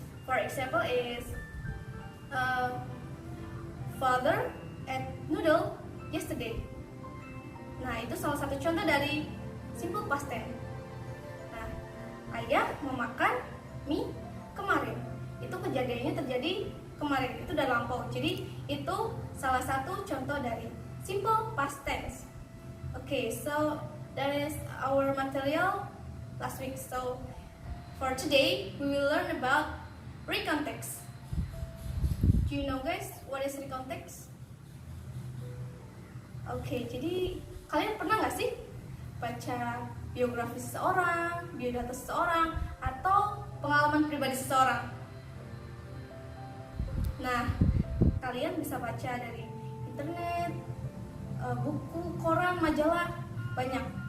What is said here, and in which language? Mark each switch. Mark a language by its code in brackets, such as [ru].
[en] For example is father ate noodle yesterday. [id] Nah, itu salah satu contoh dari simple past tense. Nah, ayah memakan mie kemarin. Itu kejadiannya terjadi kemarin, itu udah lampau. Jadi, itu salah satu contoh dari simple past tense. [en] Okay, so that is our material last week. So, for today, we will learn about recontext. Do you know guys what is recontext? [id] Oke, jadi kalian pernah nggak sih baca biografi seseorang, biodata seseorang, atau pengalaman pribadi seseorang? Nah, kalian bisa baca dari internet, buku, koran, majalah, banyak.